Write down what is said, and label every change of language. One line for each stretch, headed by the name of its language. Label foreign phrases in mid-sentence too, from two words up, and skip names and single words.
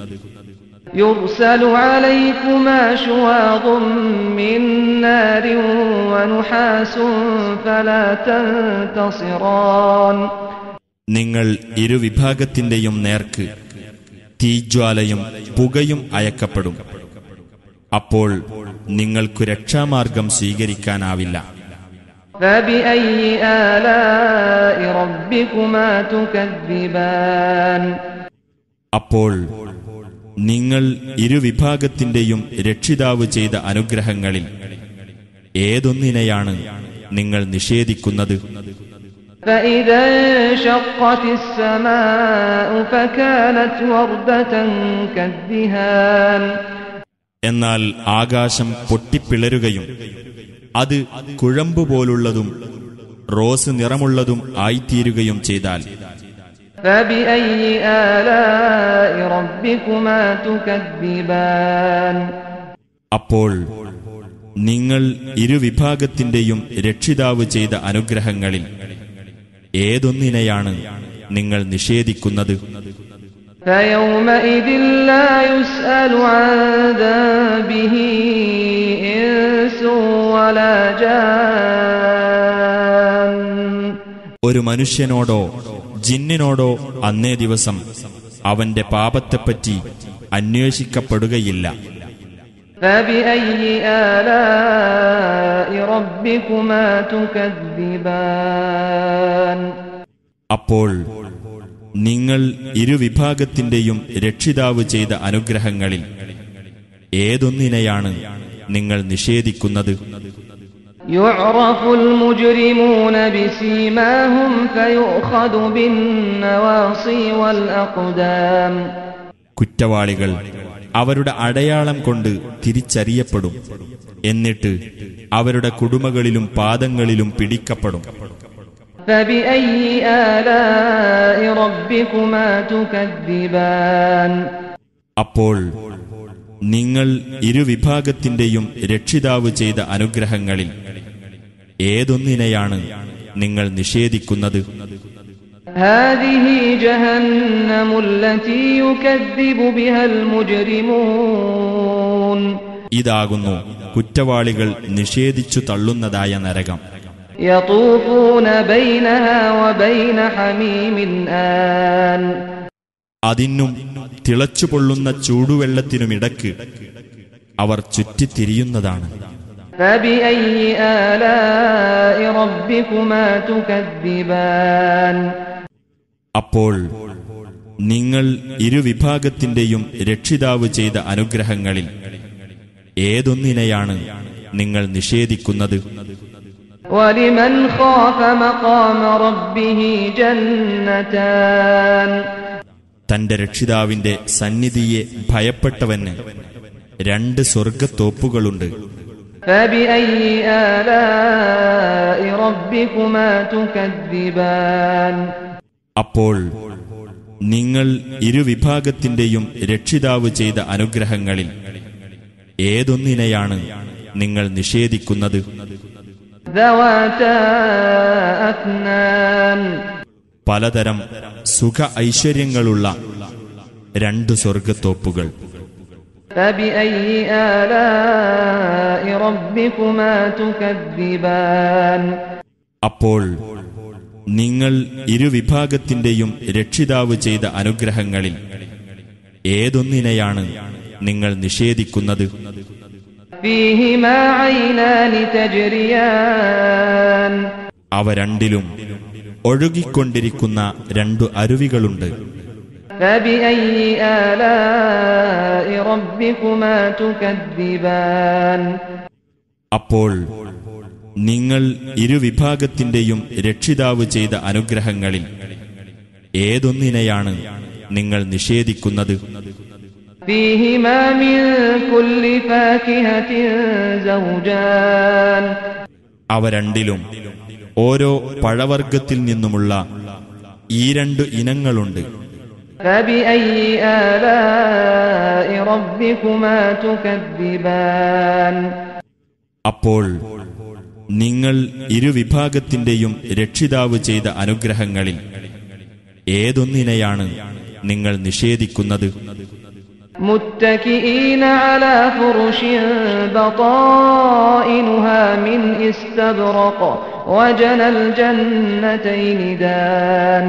Arabic: يرسل عليكما شواظ من نار ونحاس فلا تنتصران
Malayalam: നിങ്ങൾ ഇരുവിഭാഗത്തിന്റെയും നേർക്ക് തീജ്വാലയും പുകയും അയക്കപ്പെടും. അപ്പോൾ നിങ്ങൾക്കു രക്ഷാമാർഗം സ്വീകരിക്കാനാവില്ല.
Arabic: فبأي آلاء ربكما تكذبان
Malayalam: അപ്പോൾ നിങ്ങൾ ഇരുവിഭാഗത്തിന്റെയും രക്ഷിതാവ് ചെയ്ത അനുഗ്രഹങ്ങളിൽ ഏതൊന്നിനെയാണ് നിങ്ങൾ നിഷേധിക്കുന്നത്?
Arabic: فإذا انشقت السماء فكانت وردة كالدهان
Malayalam: എന്നാൽ ആകാശം പൊട്ടിപ്പിളരുകയും അത് കുഴമ്പുപോലുള്ളതും റോസ് നിറമുള്ളതും ആയിത്തീരുകയും ചെയ്താൽ
Arabic: فبأي آلاء ربكما تكذبان
Malayalam: അപ്പോൾ നിങ്ങൾ ഇരുവിഭാഗത്തിന്റെയും രക്ഷിതാവ് ചെയ്ത അനുഗ്രഹങ്ങളിൽ ഏതൊന്നിനെയാണ് നിങ്ങൾ നിഷേധിക്കുന്നത്?
Arabic: فيومئذ لا يسأل عن ذنبه إنس ولا جان.
Malayalam: ഒരു മനുഷ്യനോടോ ജിന്നിനോടോ അന്നേ ദിവസം അവന്റെ പാപത്തെപ്പറ്റി അന്വേഷിക്കപ്പെടുകയില്ല.
Arabic: فبأي آلاء ربكما تكذبان.
Malayalam: അപ്പോൾ നിങ്ങൾ ഇരുവിഭാഗത്തിന്റെയും രക്ഷിതാവ് ചെയ്ത അനുഗ്രഹങ്ങളിൽ ഏതൊന്നിനെയാണ് നിങ്ങൾ നിഷേധിക്കുന്നത്?
Arabic: يعرف المجرمون بسيماهم فيؤخذ بالنواصي والأقدام.
Malayalam: കുറ്റവാളികൾ അവരുടെ അടയാളം കൊണ്ട് തിരിച്ചറിയപ്പെടും. എന്നിട്ട് അവരുടെ കുടുമകളിലും പാദങ്ങളിലും പിടിക്കപ്പെടും.
Arabic: فبأي آلاء ربكما تكذبان.
Malayalam: അപ്പോൾ നിങ്ങൾ ഇരുവിഭാഗത്തിന്റെയും രക്ഷിതാവ് ചെയ്ത അനുഗ്രഹങ്ങളിൽ ഏതൊന്നിനെയാണ് നിങ്ങൾ നിഷേധിക്കുന്നത്?
Arabic: هذه جهنم التي يكذب بها المجرمون.
Malayalam: ഇതാകുന്നു കുറ്റവാളികൾ നിഷേധിച്ചു തള്ളുന്നതായ നരകം.
Arabic: يطوفون بينها وبين حميم آن.
Malayalam: അതിനും തിളച്ചുപൊള്ളുന്ന ചൂടുവെള്ളത്തിനുമിടക്ക് അവർ ചുറ്റിത്തിരിയുന്നതാണ്.
Arabic: فبأي آلاء ربكما تكذبان.
Malayalam: അപ്പോൾ നിങ്ങൾ ഇരുവിഭാഗത്തിന്റെയും രക്ഷിതാവ് ചെയ്ത അനുഗ്രഹങ്ങളിൽ ഏതൊന്നിനെയാണ് നിങ്ങൾ നിഷേധിക്കുന്നത്?
Arabic: وَلِمَنْ خَافَ مَقَامَ رَبِّهِ جَنَّتَانِ.
Malayalam: തന്റെ രക്ഷിതാവിന്റെ സന്നിധിയെ ഭയപ്പെട്ടവന് രണ്ട് സ്വർഗത്തോപ്പുകളുണ്ട്.
Arabic: فَبِأَيِّ آلَاءِ رَبِّكُمَا تُكَذِّبَانِ.
Malayalam: അപ്പോൾ നിങ്ങൾ ഇരുവിഭാഗത്തിന്റെയും രക്ഷിതാവ് ചെയ്ത അനുഗ്രഹങ്ങളിൽ ഏതൊന്നിനെയാണ് നിങ്ങൾ നിഷേധിക്കുന്നത്?
Arabic: ذَوَاتَا أَفْنَانٍ.
Malayalam: പലതരം സുഖ ഐശ്വര്യങ്ങളുള്ള രണ്ട് സ്വർഗത്തോപ്പുകൾ.
Arabic: فَبِأَيِّ آلَاءِ رَبِّكُمَا تُكَذِّبَانِ.
Malayalam: അപ്പോൾ നിങ്ങൾ ഇരുവിഭാഗത്തിന്റെയും രക്ഷിതാവ് ചെയ്ത അനുഗ്രഹങ്ങളിൽ ഏതൊന്നിനെയാണ് നിങ്ങൾ നിഷേധിക്കുന്നത്?
Arabic: فِيهِمَا عَيْنَانِ تَجْرِيَانِ.
Malayalam: അവ രണ്ടിലും ഒഴുകിക്കൊണ്ടിരിക്കുന്ന രണ്ടു അരുവികളുണ്ട്.
Arabic: فَبِأَيِّ آلَاءِ رَبِّكُمَا تُكَذِّبَانِ.
Malayalam: അപ്പോൾ നിങ്ങൾ ഇരുവിഭാഗത്തിന്റെയും രക്ഷിതാവ് ചെയ്ത അനുഗ്രഹങ്ങളിൽ ഏതൊന്നിനെയാണ് നിങ്ങൾ നിഷേധിക്കുന്നത്?
Arabic: فِيهِمَا مِن كُلِّ فَاكِهَةٍ زَوْجَانِ.
Malayalam: അവ രണ്ടിലും ഓരോ പഴവർഗ്ഗത്തിൽ നിന്നുമുള്ള ഈ രണ്ട് ഇനങ്ങളുണ്ട്.
Arabic: فَبِأَيِّ آلَاءِ رَبِّكُمَا تُكَذِّبَانِ.
Malayalam: അപ്പോൾ നിങ്ങൾ ഇരുവിഭാഗത്തിന്റെയും രക്ഷിതാവ് ചെയ്ത അനുഗ്രഹങ്ങളിൽ ഏതൊന്നിനെയാണ് നിങ്ങൾ നിഷേധിക്കുന്നത്?
Arabic: مُتَّكِئِينَ عَلَى فُرُشٍ بَطَائِنُهَا مِنْ إِسْتَبْرَقٍ وَجَنَى الْجَنَّتَيْنِ دَانٍ.